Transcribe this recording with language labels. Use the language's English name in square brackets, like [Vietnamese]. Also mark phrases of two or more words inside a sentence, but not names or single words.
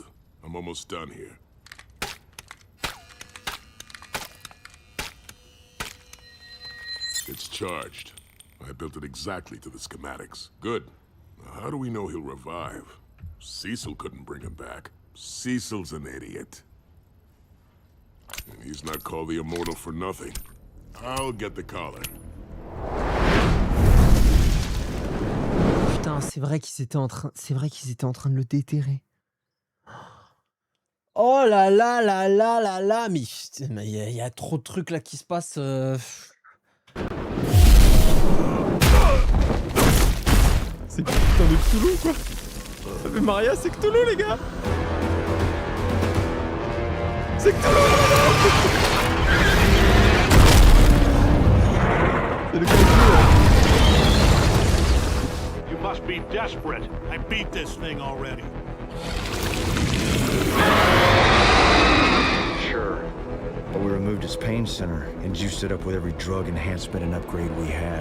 [English] I'm almost done here. It's charged. I built it exactly to the schematics. Good. Now, how do we know he'll revive? Cecil couldn't bring him back. Cecil's an idiot. And he's not called the Immortal for nothing. I'll get the collar. [French] Putain, c'est vrai qu'ils étaient en train, de le déterrer. Oh là là là là là là, mais il y a trop de trucs là qui se passent. C'est putain de Cthulhu quoi. Ave Maria, c'est Cthulhu les gars. C'est Cthulhu. C'est le [English] You must be desperate. I beat this thing already. Sure. But we removed his pain center and juiced it up with every drug enhancement and upgrade we had.